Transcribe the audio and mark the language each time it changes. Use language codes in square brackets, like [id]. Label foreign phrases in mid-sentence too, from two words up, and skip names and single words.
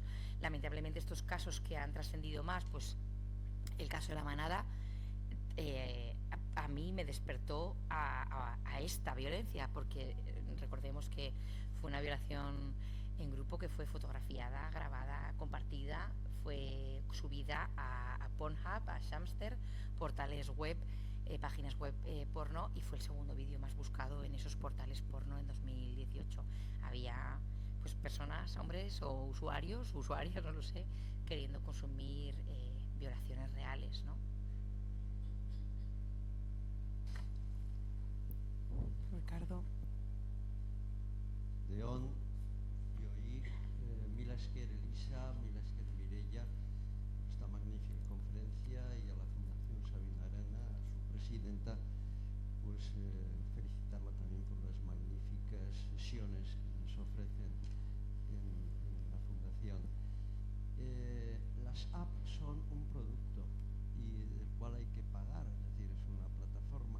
[es] Lamentablemente estos casos que han trascendido más, pues el caso de la manada, a mí me despertó a esta violencia, porque recordemos que fue una violación en grupo que fue fotografiada, grabada, compartida, fue subida a Pornhub, a Shamster, portales web, páginas web porno, y fue el segundo vídeo más buscado en esos portales porno en 2018. Había pues personas, hombres o usuarios, usuarias, no lo sé, queriendo consumir violaciones reales, ¿no? Ricardo. [eu] Deón, Joí, mila esker Elisa, mila esker Mireia, [es] esta magnífica conferencia, y a la Fundación Sabina Arana, a su presidenta, pues felicitarla también por las magníficas sesiones que nos ofrecen en la Fundación. Las apps son un producto y del cual hay que pagar, es decir, es una plataforma.